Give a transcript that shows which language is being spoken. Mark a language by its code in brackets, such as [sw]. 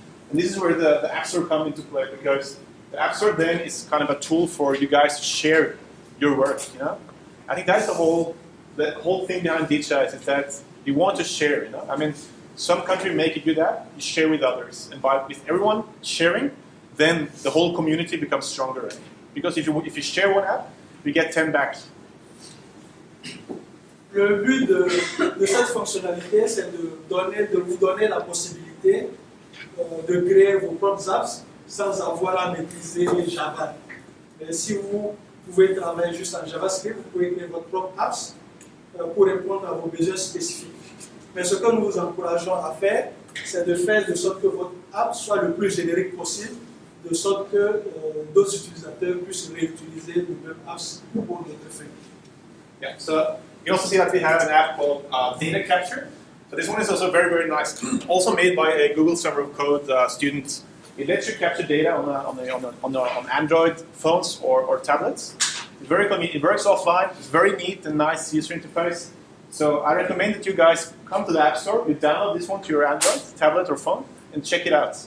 [en] And this is where the App Store comes into play, because the App Store then is kind of a tool for you guys to share your work, I think that's the whole thing behind DHIS is that you want to share, I mean, some country make a good app, you share with others. And with everyone sharing, then the whole community becomes stronger. Right? Because if you share one app, you get 10 back. [fr] Le but de cette fonctionnalité, c'est de vous donner la possibilité de créer vos propres apps sans avoir à maîtriser Java. Mais si vous pouvez travailler juste en JavaScript, vous pouvez créer votre propre apps pour répondre à vos besoins spécifiques. Mais ce que nous vous encourageons à faire, c'est de faire de sorte que votre app soit le plus générique possible, de sorte que d'autres utilisateurs puissent réutiliser les mêmes apps pour d'autres fins. [en] Yeah, so you also see that we have an app called Data Capture. So this one is also very, very nice. Also made by a Google Summer of Code student. It lets you capture data on Android phones or tablets. It's very convenient. It works offline. It's very neat and nice user interface. So I recommend that you guys come to the App Store, you download this one to your Android, tablet or phone, and check it out.